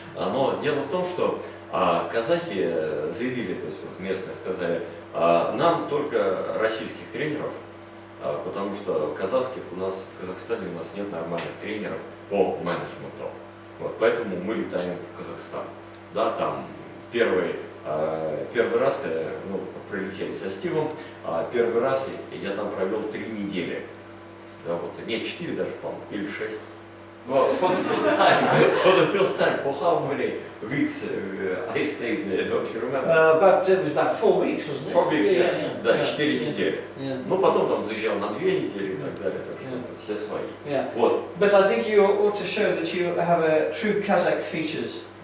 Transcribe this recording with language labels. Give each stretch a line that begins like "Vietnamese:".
Russian: Но дело в том, что казахи заявили, то есть вот местные сказали, нам только российских тренеров, потому что казахских в Казахстане у нас нет нормальных тренеров по менеджменту. Вот, поэтому мы летаем в Казахстан. Да, там первый раз, когда прилетели со Стивом, первый раз я там провел 3 недели. Да, вот, нет, 4 даже, по-моему, или 6.
English: For the first time, for how many weeks I stayed there, don't you remember? It was about 4 weeks, wasn't it? 4 weeks, yeah.
Russian: Да, 4 недели.
English: Yeah.
Russian: Ну, потом там заезжал на 2 недели и так далее, так что все свои.
English: Yeah.
Russian: Вот.
English: But I think you ought to show that you have a true Kazakh features.